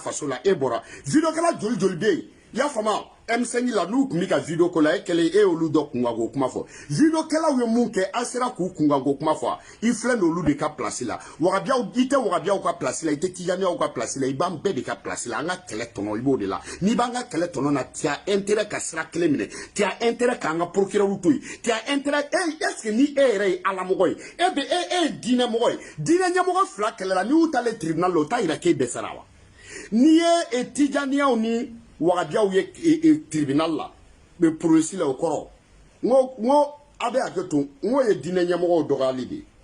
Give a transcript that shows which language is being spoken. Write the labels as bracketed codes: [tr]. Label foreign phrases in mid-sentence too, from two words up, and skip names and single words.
[bm] faso la e bɔra videokɛla joli joli bɛ yen i y'a faamu M5 la n'u kun bɛ ka video ko la e kɛlen e olu dɔ kunkan ko kuma fɔ videokɛlaw ye mun kɛ an sera k'u kunkan ko kuma fɔ i filɛ n'olu de ka place la wagabiyaw i tɛ wagabiyaw ka place la i tɛ tijaniyaw ka place la i b'an bɛɛ de ka place la an ka kɛlɛ tɔnɔ i b'o de la n'i b'an ka kɛlɛ tɔnɔ na [fr] tu as intérêt [bm] ka sira kelen minɛ [fr] tu as intérêt [bm] k'an ka procureur to yen [fr] tu as intérêt est-ce que [bm] ni e yɛrɛ ye alamɔgɔ ye e ye diinɛ mɔgɔ ye diinɛ ɲɛmɔgɔ fila kɛlɛla n'i y'u taalen tribunal la o t'a yira k'e dɛsɛra wa n'i ye tijaniyaw ni wagabiyaw ye tribunal la bɛ polisi la o kɔrɔ ngo a bɛ hakɛ to ngo ye diinɛ ɲɛmɔgɔw dɔgɔyali de